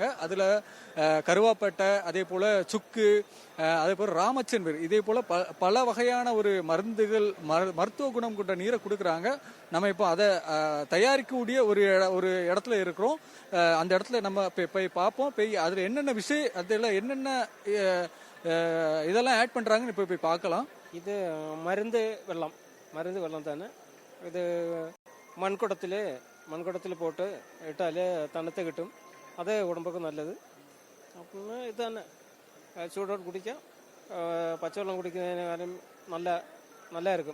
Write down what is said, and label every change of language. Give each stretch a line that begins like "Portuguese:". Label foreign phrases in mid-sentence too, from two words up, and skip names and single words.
Tamil: அதுல கருவாப்பட்டை, அதே போல சுக்கு, அதே போல ராமச்சந்திரன், இதே போல பல வகையான ஒரு மருந்துகள், மருத்துவ குணம் கொண்ட நீரை கொடுக்குறாங்க. நம்ம இப்போ அதை தயாரிக்கக்கூடிய ஒரு இடத்துல இருக்கிறோம். அந்த இடத்துல நம்ம போய் பார்ப்போம். அதுல என்னென்ன விஷயம், அதுல என்னென்ன இதெல்லாம் ஆட் பண்றாங்கன்னு இப்போ போய் பார்க்கலாம்.
Malayalam: ഇത് മരുന്ന് വെള്ളം തന്നെ. ഇത് മൺകുടത്തിൽ പോട്ട് ഇട്ടാൽ തണുത്ത് കിട്ടും. അത് ഉടമ്പൊക്കെ നല്ലത്. അപ്പം ഇത് തന്നെ ചൂടോട് കുടിക്കാം. പച്ചവെള്ളം കുടിക്കുന്നതിനും നല്ലതായിരിക്കും.